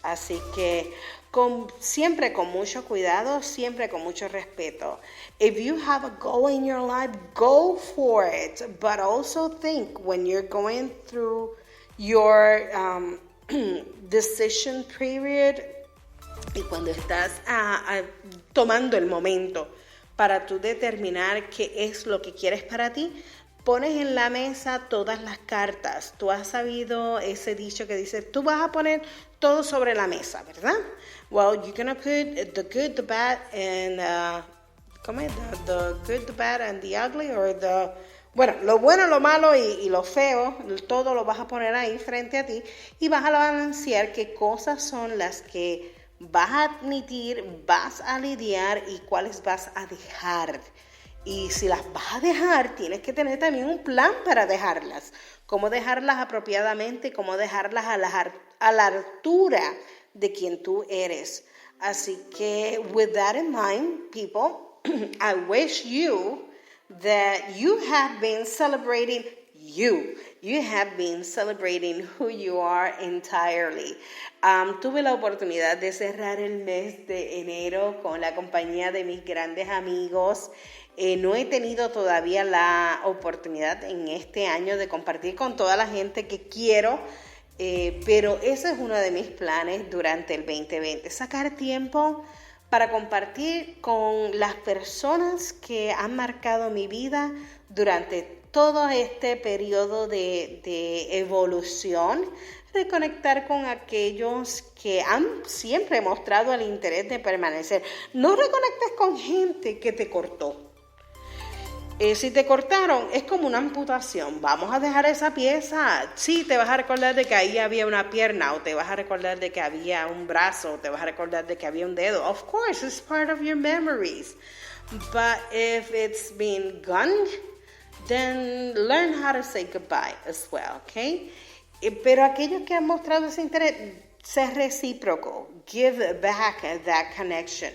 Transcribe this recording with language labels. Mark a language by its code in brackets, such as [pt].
[es] Así que siempre con mucho cuidado, siempre con mucho respeto. [en] If you have a goal in your life, go for it. But also think, when you're going through your decision period [es] y cuando estás tomando el momento para tú determinar qué es lo que quieres para ti, pones en la mesa todas las cartas. Tú has sabido ese dicho que dice, tú vas a poner todo sobre la mesa, ¿verdad? [en] Well, you're going to put the good, the bad, and [es] ¿cómo es? [en] The good, the bad, and the ugly, [es] bueno, lo bueno, lo malo y lo feo, todo lo vas a poner ahí frente a ti y vas a balancear qué cosas son las que vas a admitir, vas a lidiar y cuáles vas a dejar. Y si las vas a dejar, tienes que tener también un plan para dejarlas. Cómo dejarlas apropiadamente, cómo dejarlas a la altura de quien tú eres. Así que, [en] with that in mind, people, I wish you that you have been celebrating you. You have been celebrating who you are entirely. [es] Tuve la oportunidad de cerrar el mes de enero con la compañía de mis grandes amigos. No he tenido todavía la oportunidad en este año de compartir con toda la gente que quiero, pero ese es uno de mis planes durante el 2020. Sacar tiempo para compartir con las personas que han marcado mi vida durante todo este periodo de evolución, reconectar con aquellos que han siempre mostrado el interés de permanecer. No reconectes con gente que te cortó. Si te cortaron, es como una amputación. Vamos a dejar esa pieza. Sí, te vas a recordar de que ahí había una pierna, o te vas a recordar de que había un brazo, o te vas a recordar de que había un dedo. [en] Of course, it's part of your memories. But if it's been gone, then learn how to say goodbye as well, okay? [es] Pero aquellos que han mostrado ese interés, ser recíproco. [en] Give back that connection.